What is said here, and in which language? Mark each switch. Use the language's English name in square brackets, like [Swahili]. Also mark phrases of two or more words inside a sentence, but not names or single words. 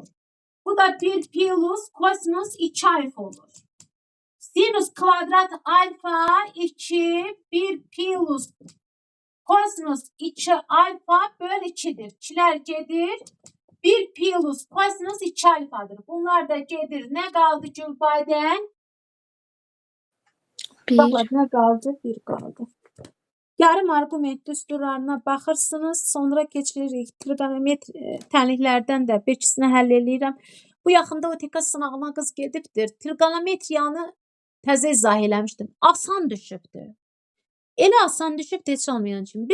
[Azerbaijani] Bu da 1 pilus kosinus 2 alfa olur. Sinus kvadrat alfa 2 1 pilus kosinus 2 alfa böl 2'dir. 2'lər gedir. 1 pilus kosinus 2 alfadır. Bunlar da gedir. [Turkish] Ne kaldı Gülbay'dan? 1. Baba ne kaldı? 1 kaldı. [Azerbaijani] Yarım arqument düsturlarına baxırsınız. Sonra keçirik. Trigonometri tənliklərdən də bir ikisini həll eləyirəm. Bu yaxında OTK sınağına qız gedibdir. Trigonometriyanı təzə izah eləmişdim. Asan düşübdür. Elə asan düşübdür heç olmayan kimi.